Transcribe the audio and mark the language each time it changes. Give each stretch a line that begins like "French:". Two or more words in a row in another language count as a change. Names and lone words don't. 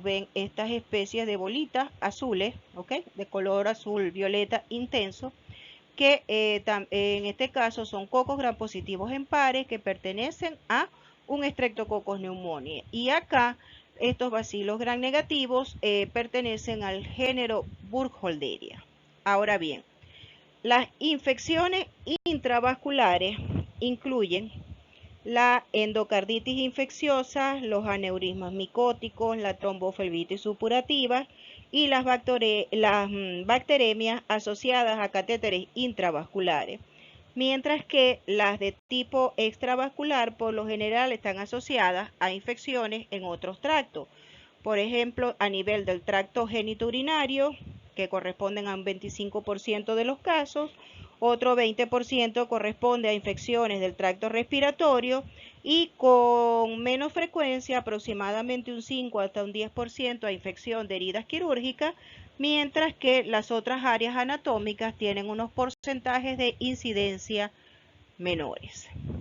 Spanish: Ven estas especies de bolitas azules, ¿ok? De color azul violeta intenso, que en este caso son cocos gram positivos en pares que pertenecen a un Streptococcus pneumoniae. Y acá estos bacilos gram negativos pertenecen al género Burkholderia. Ahora bien, las infecciones intravasculares incluyen la endocarditis infecciosa, los aneurismas micóticos, la tromboflebitis supurativa y las bacteremias asociadas a catéteres intravasculares, mientras que las de tipo extravascular por lo general están asociadas a infecciones en otros tractos. Por ejemplo, a nivel del tracto genitourinario, que corresponden a un 25% de los casos, otro 20% corresponde a infecciones del tracto respiratorio y con menos frecuencia, aproximadamente un 5 hasta un 10% a infección de heridas quirúrgicas, mientras que las otras áreas anatómicas tienen unos porcentajes de incidencia menores.